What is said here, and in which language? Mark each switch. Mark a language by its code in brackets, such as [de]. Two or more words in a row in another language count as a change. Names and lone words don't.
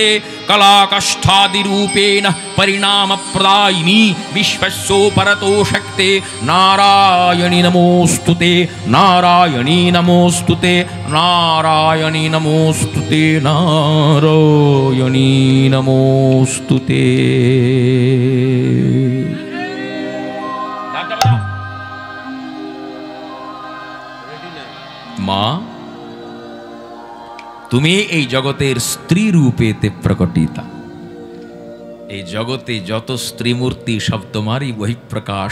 [sa] कलाकष्ठादिरूपेण परिणामप्रदायिनी विश्वस्योपरतो शक्ते। नारायणी नमोस्तुते, नारायणी नमोस्तुते, नारायणी नमोस्तुते, नारायणी नमोस्तुते। [bn] মা, তুমি এই জগতের স্ত্রী রূপেতে প্রকটিতা। এই জগতে যত স্ত্রী মূর্তি সব তোমারই বহিঃপ্রকাশ।